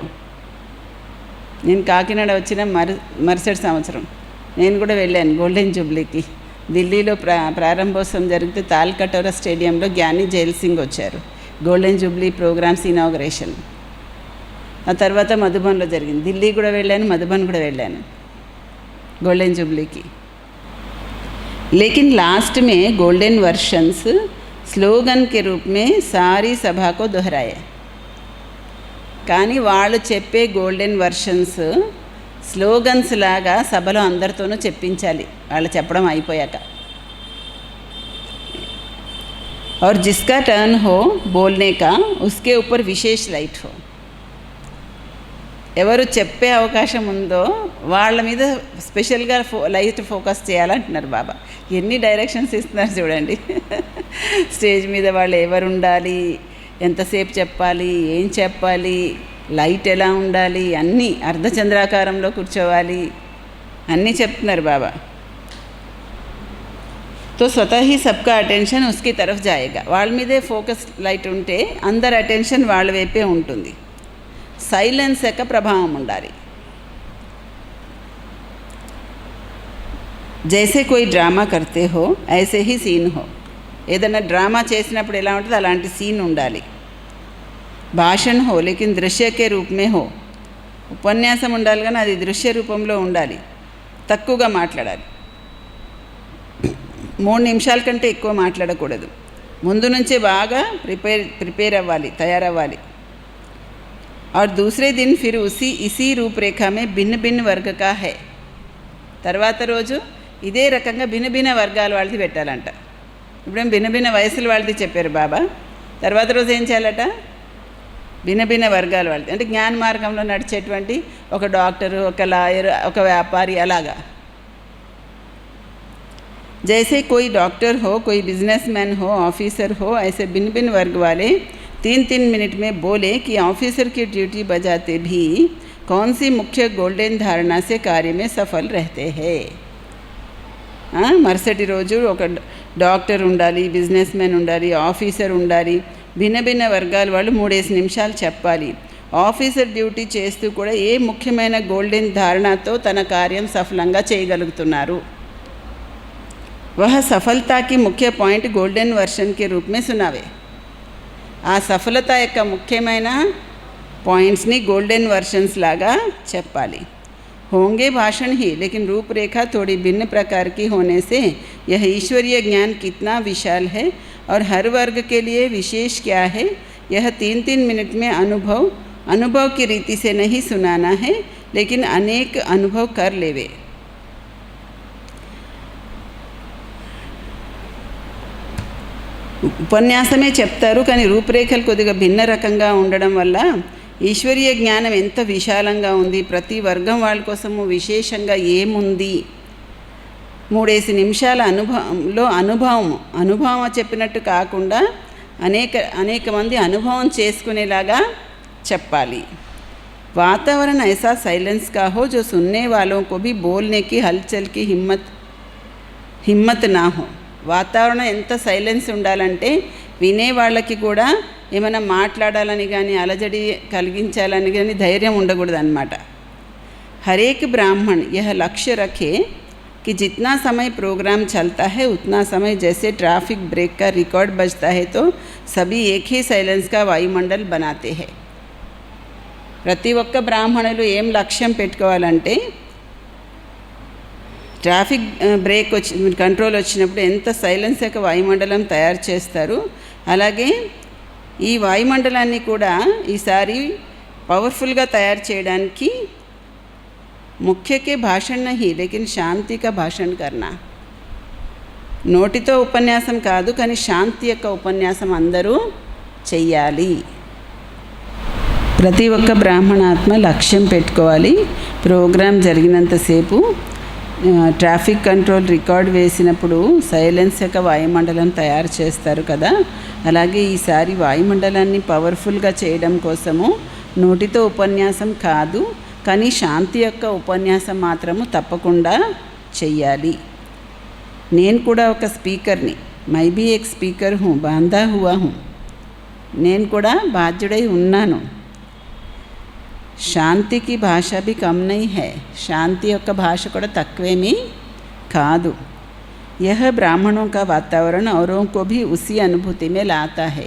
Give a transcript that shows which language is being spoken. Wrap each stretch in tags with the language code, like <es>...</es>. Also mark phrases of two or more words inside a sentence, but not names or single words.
<te>నేను కాకినాడ వచ్చిన మరుసటి సంవత్సరం నేను కూడా వెళ్ళాను గోల్డెన్ జూబ్లీకి. ఢిల్లీలో ప్రారంభోత్సవం జరిగితే తాల్కటోరా స్టేడియంలో జ్ఞాని జైల్ సింగ్ వచ్చారు. గోల్డెన్ జూబ్లీ ప్రోగ్రామ్స్ ఇనాగరేషన్. ఆ తర్వాత మధుబన్లో జరిగింది. ఢిల్లీ కూడా వెళ్ళాను, మధుబన్ కూడా వెళ్ళాను</te> <hi>गोल्डन जुबली की। लेकिन लास्ट में गोल्डन वर्शंस स्लोगन के रूप में सारी सभा को दोहराए।</hi> <te>కానీ వాళ్ళు చెప్పే గోల్డెన్ వర్షన్స్ స్లోగన్స్ లాగా సభలో అందరితోనూ చెప్పించాలి వాళ్ళు చెప్పడం అయిపోయాక।</te> <hi>और जिसका टर्न हो बोलने का उसके ऊपर विशेष लाइट हो।</hi> <te>ఎవరు చెప్పే అవకాశం ఉందో వాళ్ళ మీద స్పెషల్గా లైట్ ఫోకస్ చేయాలంటున్నారు బాబా। ఎన్ని డైరెక్షన్స్ ఇస్తున్నారు చూడండి। స్టేజ్ మీద వాళ్ళు ఎవరు ఉండాలి, ఎంతసేపు చెప్పాలి, ఏం చెప్పాలి, లైట్ ఎలా ఉండాలి, అన్నీ అర్ధచంద్రాకారంలో కూర్చోవాలి, అన్నీ చెప్తున్నారు బాబా।</te> <hi>तो स्वतः ही सबका अटेंशन उसकी तरफ जाएगा।</hi> <te>వాళ్ళ మీదే ఫోకస్ లైట్ ఉంటే అందరి అటెన్షన్ వాళ్ళ వైపే ఉంటుంది। సైలెన్స్ యొక్క ప్రభావం ఉండాలి।</te> <hi>जैसे कोई ड्रामा करते हो ऐसे ही सीन हो।</hi> <te>ఏదైనా డ్రామా చేసినప్పుడు ఎలా ఉంటుందో అలాంటి సీన్ ఉండాలి।</te> <hi>भाषण हो लेकिन दृश्य के रूप में हो।</hi> <te>ఉపన్యాసం ఉండాలి కానీ అది దృశ్య రూపంలో ఉండాలి। తక్కువగా మాట్లాడాలి। 3 నిమిషాల కంటే ఎక్కువ మాట్లాడకూడదు। ముందు నుంచే బాగా ప్రిపేర్ అవ్వాలి, తయారవ్వాలి।</te> <hi>और दूसरे दिन फिर इसी रूपरेखा में भिन्न भिन्न वर्ग का है।</hi> <te>తర్వాత రోజు ఇదే రకంగా భిన్న భిన్న వర్గాల వాళ్ళది పెట్టాలంట। ఇప్పుడేం భిన్న భిన్న వయసుల వాళ్ళది చెప్పారు బాబా। తర్వాత రోజు ఏం చేయాలట, భిన్న భిన్న వర్గాల వాళ్ళది అంటే జ్ఞాన మార్గంలో నడిచేటువంటి ఒక డాక్టరు, ఒక లాయర్, ఒక వ్యాపారి అలాగా।</te> <hi>जैसे कोई डॉक्टर हो, कोई बिजनेसमैन हो, ऑफिसर हो, ऐसे भिन्न भिन्न वर्ग वाले 3-3 मिनट में बोले कि ऑफिसर की ड्यूटी बजाते भी कौन सी मुख्य गोल्डन धारणा से कार्य में सफल रहते हैं।</hi> <te>మరుసటి రోజు ఒక డాక్టర్ ఉండాలి, బిజినెస్ మ్యాన్ ఉండాలి, ఆఫీసర్ ఉండాలి, భిన్న భిన్న వర్గాల వాళ్ళు 3 నిమిషాలు చెప్పాలి। ఆఫీసర్ డ్యూటీ చేస్తూ కూడా ఏ ముఖ్యమైన గోల్డెన్ ధారణతో తన కార్యం సఫలంగా చేయగలుగుతున్నారు।</te> <hi>वह सफलता की मुख्य पॉइंट गोल्डन वर्शन के रूप में सुनावे। आ सफलता</hi> <te>యొక్క ముఖ్యమైన పాయింట్స్ని గోల్డెన్ వర్షన్స్ లాగా చెప్పాలి।</te> <hi>होंगे भाषण ही लेकिन रूपरेखा थोड़ी भिन्न प्रकार की होने से यह ईश्वरीय ज्ञान कितना विशाल है और हर वर्ग के लिए विशेष क्या है, यह 3-3 मिनट में अनुभव की रीति से नहीं सुनाना है, लेकिन अनेक अनुभव कर लेवे।</hi> <te>ఉపన్యాసమే చెప్తారు కానీ రూపురేఖలు కొద్దిగా భిన్న రకంగా ఉండడం వల్ల ఈశ్వరీయ జ్ఞానం ఎంత విశాలంగా ఉంది, ప్రతి వర్గం వాళ్ళ కోసము విశేషంగా ఏముంది, 3 నిమిషాల అనుభవంలో అనుభవం చెప్పినట్టు కాకుండా అనేక మంది అనుభవం చేసుకునేలాగా చెప్పాలి।</te> <hi>वातावरण ऐसा साइलेंस का हो जो सुनने वालों को भी बोलने की हलचल की हिम्मत ना हो।</hi> <te>వాతావరణం ఎంత సైలెన్స్ ఉండాలంటే వినే వాళ్ళకి కూడా ఏమైనా మాట్లాడాలని కానీ అలజడి కలిగించాలని కానీ ధైర్యం ఉండకూడదు అన్నమాట।</te> <hi>हर एक ब्राह्मण यह लक्ष्य रखे कि जितना समय प्रोग्राम चलता है उतना समय जैसे ट्रैफिक ब्रेक का रिकॉर्ड बजता है तो सभी एक ही साइलेंस का वायुमंडल बनाते हैं।</hi> <te>ప్రతి ఒక్క బ్రాహ్మణులు ఏం లక్ష్యం పెట్టుకోవాలంటే ట్రాఫిక్ బ్రేక్ కంట్రోల్ వచ్చినప్పుడు ఎంత సైలెన్స్ యొక్క వాయుమండలం తయారు చేస్తారు, అలాగే ఈ వాయుమండలాన్ని కూడా ఈసారి పవర్ఫుల్గా తయారు చేయడానికి</te> <hi>मुख्य के भाषण नहीं लेकिन शांति का भाषण करना.</hi> <te>నోటితో ఉపన్యాసం కాదు, కానీ శాంతి యొక్క ఉపన్యాసం అందరూ చెయ్యాలి. ప్రతి ఒక్క బ్రాహ్మణాత్మ లక్ష్యం పెట్టుకోవాలి. ప్రోగ్రాం జరిగినంతసేపు ట్రాఫిక్ కంట్రోల్ రికార్డ్ వేసినప్పుడు సైలెన్స్ యొక్క వాయుమండలం తయారు చేస్తారు కదా, అలాగే ఈసారి వాయుమండలాన్ని పవర్ఫుల్గా చేయడం కోసము నోటితో ఉపన్యాసం కాదు, కానీ శాంతి యొక్క ఉపన్యాసం మాత్రము తప్పకుండా చెయ్యాలి. నేను కూడా ఒక స్పీకర్ని,</te> <hi>मैं भी एक स्पीकर हूँ, बंधा हुआ हूँ,</hi> <te>నేను కూడా బాధ్యుడై ఉన్నాను. శాంతికి భాష</te> <hi>भी कम नहीं है,</hi> <te>శాంతి యొక్క భాష కూడా తక్కువేమీ కాదు.</te> <hi>यह ब्राह्मणों का वातावरण औरों को भी उसी अनुभूति में लाता है.</hi>